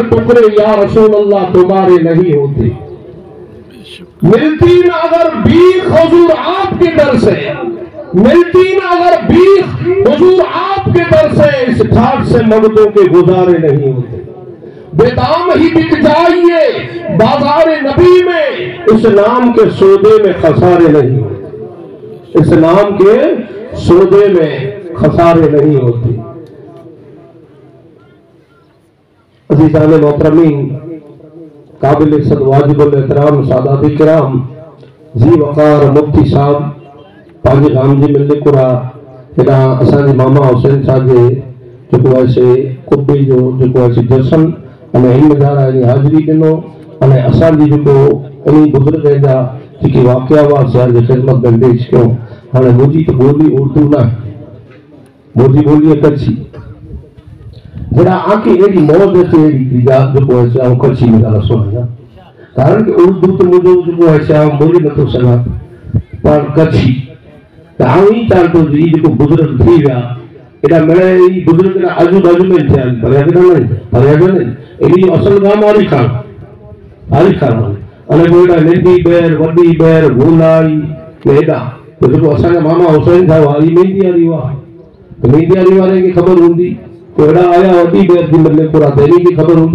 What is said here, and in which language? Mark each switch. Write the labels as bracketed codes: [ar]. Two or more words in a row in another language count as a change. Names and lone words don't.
[hi] टुकड़े या रसूल अल्लाह तुम्हारे नहीं होते, मिलती न अगर भीख हुजूर आपके दर से, मिलती न अगर भीख हुजूर आपके दर से, इस ठाट से मर्दों के गुजारे नहीं होते, बेदाम ही बिक जाइए बाजारे नबी में, इस नाम के सौदे में खसारे नहीं होते, इस नाम के सौदे में खसारे नहीं होते। अज़ीज़ान मोहतरमीन, काबिल इज़्ज़त वाजिबुल एहतराम सादात किराम, [sd] जी वक़ार मुफ्ती साहब पंहिंजे गाम जी मिलकुरा हेॾा असांजे मामा हुसैन साहब जे जेको आहे से कुबे जो जेको आहे जशन अने हिमदार जी हाज़िरी ॾिनो, अने असांजी जेको इन बुज़ुर्ग जा जेके वाक़िया हुआ शहर जी ख़िदमत में पेश कयो। हाणे मुंहिंजी त ॿोली उर्दू न आहे, मुंहिंजी ॿोली आहे कच्छी, जरा आके एडी मौज अचे एडी जेको आहे से कच्छी में ॻाल्हि सुणायां, कारण कि उर्दू तो मुझे जेको आहे से बोली नथो सघां, पर कच्छी त आउं ई चां थो जी जेको बुज़ुर्ग थी विया एॾा मिड़े ई बुज़ुर्ग आजू बाजू में थिया आहिनि, परिया न एॾी असल गाम आली खान अने पोइ एॾा नंढी बैर वॾी बैर गोलाई एॾा जेको असांजा मामा हुसैन साहब वारी मेहंदी वारी हुआ, मेहंदी वारी वारे खे ख़बर हूंदी, अहिड़ा आया वॾी बैर जी मिलकुरा तेरी खे ख़बर हूंदी।